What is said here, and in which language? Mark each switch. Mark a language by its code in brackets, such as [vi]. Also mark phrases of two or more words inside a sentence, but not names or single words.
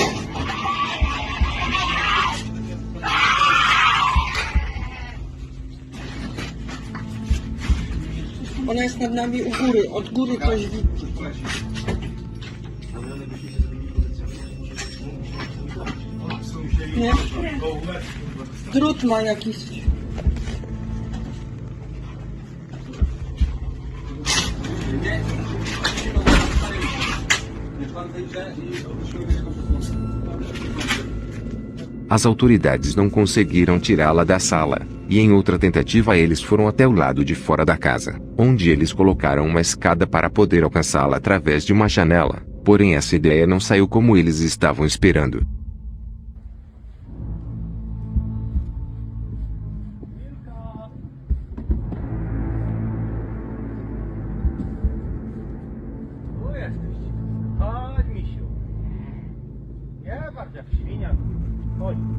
[pl] Ona jest nad nami u góry, od góry coś widzi. Nie? Drut ma jakiś. [pt] As autoridades não conseguiram tirá-la da sala, e em outra tentativa eles foram até o lado de fora da casa, onde eles colocaram uma escada para poder alcançá-la através de uma janela, porém essa ideia não saiu como eles estavam esperando. [pl] Chodź, misiu. Nie patrz jak świnia. Chodź.